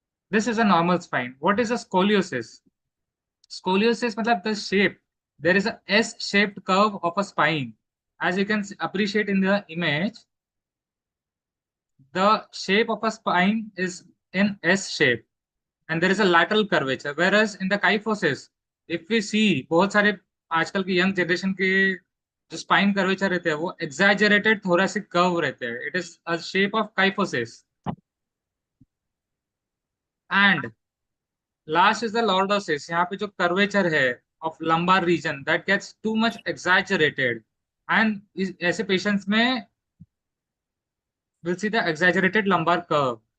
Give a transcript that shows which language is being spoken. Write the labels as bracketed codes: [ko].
[en] This is a normal spine. What is a scoliosis? Scoliosis मतलब the shape. There is a S-shaped curve of a spine. As you can appreciate in the image, the shape of a spine is in S shape and there is a lateral curvature. Whereas in the kyphosis, if we see, [hi] बहुत सारे आजकल की young generation के जो spine curvature रहते हैं वो exaggerated thoracic curve रहते हैं. [en] It is a shape of kyphosis. And last is the lordosis. [hi] यहाँ पे जो curvature है [en] of lumbar region that gets too much exaggerated, and [hi] ऐसे patients में [en] we'll see the exaggerated lumbar curve.